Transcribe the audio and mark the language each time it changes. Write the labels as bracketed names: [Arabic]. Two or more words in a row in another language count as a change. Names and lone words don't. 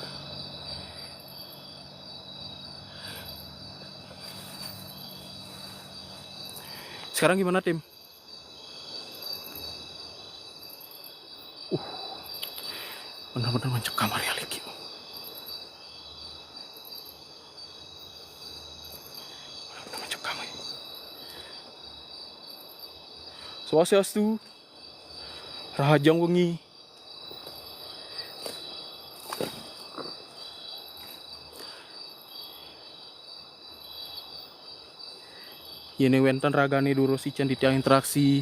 [Indonesian] Sekarang gimana tim? Benar-benar mencekam area lagi. Benar-benar mencekam ya. Swastiastu. [Balinese] Rahajang wengi. Yene wenten ragane durus ican di tiang interaksi.